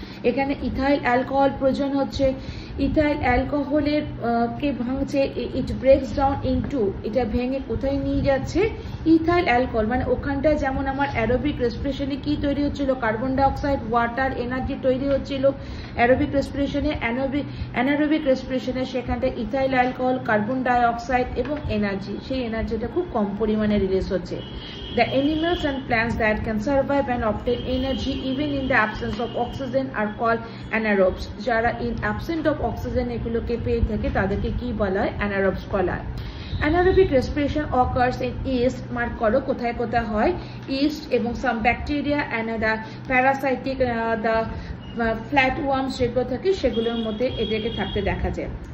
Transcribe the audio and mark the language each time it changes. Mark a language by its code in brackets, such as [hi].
[bn] এখানে ethyl alcohol প্রয়োজন হচ্ছে, ইথাইল অ্যালকোহলের কে ভাঙছে, ইট ব্রেকস ডাউন ইনটু, এটা ভেঙে কোথায় নিয়ে যাচ্ছে, ইথাইল অ্যালকোহল। মানে ওখানটা যেমন আমার অ্যারোবিক রেসপিরেশনে কি তৈরি হচ্ছিল, কার্বন ডাইঅক্সাইড, ওয়াটার, এনার্জি তৈরি হচ্ছিল অ্যারোবিক রেসপিরেশনে, অ্যানারোবিক রেসপিরেশনে সেখানটা ইথাইল অ্যালকোহল, কার্বন ডাইঅক্সাইড এবং এনার্জি, সেই এনার্জিটা খুব কম পরিমাণে রিলিজ হচ্ছে। [en] The animals and plants that can survive and obtain energy even in the absence of oxygen are called anaerobes. [bn] যারা [en] in absent of oxygen [bn] এগুলোকে পেয়ে থাকে তাদেরকে কি বলা হয়, anaerobes বলা হয়। [en] Anaerobic respiration occurs in yeast, [bn] mark করো কোথায় কোথায় হয়, yeast এবং [en] some bacteria and the parasitic the flatworms [bn] যেগুলো থাকে সেগুলোর মধ্যে এটাকে থাকতে দেখা যায়।